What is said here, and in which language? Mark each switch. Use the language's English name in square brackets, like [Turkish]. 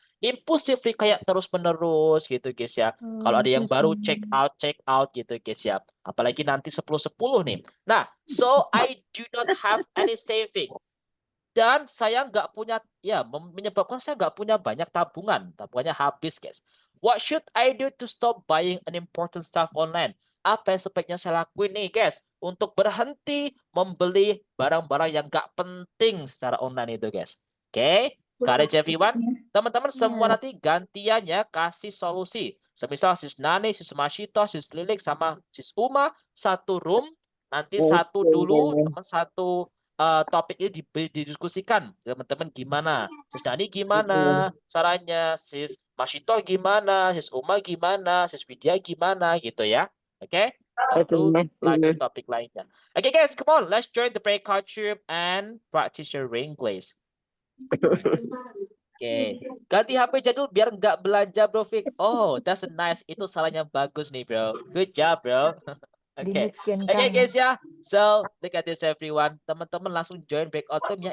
[Indonesian] Impulsively kayak terus-menerus gitu guys ya. Kalau ada yang baru check out gitu guys ya. Apalagi nanti 10-10 nih. Nah, [English] so I do not have any saving. [Indonesian] Dan saya nggak punya, ya menyebabkan saya nggak punya banyak tabungan. Tabungannya habis guys. [English] What should I do to stop buying unimportant stuff online? [Indonesian] Apa yang sebaiknya saya lakuin nih guys? Untuk berhenti membeli barang-barang yang nggak penting secara online itu guys. Oke, [English] got it everyone? [Indonesian] Teman-teman semua nanti gantiannya kasih solusi. Semisal sis Nani, sis Mashito, sis Lilik, sama sis Uma, satu room. Nanti satu dulu, teman satu topik ini didiskusikan. Teman-teman gimana? Sis Nani gimana caranya? Sis Mashito gimana? Sis Uma gimana? Sis Widya gimana? Gitu ya. Oke? Baru lanjut topik lainnya. [English] Oke guys, come on. Let's join the breakout room and practice your English. [Indonesian] Oke, ganti HP jadul biar nggak belanja bro Fik. [English] Oh, that's nice. [Indonesian] Itu salahnya bagus nih bro. [English] Good job bro. Oke, [Indonesian] Dimungkinkan. guys ya. [English] So look at this everyone. [Indonesian] Teman-teman langsung join breakout room ya.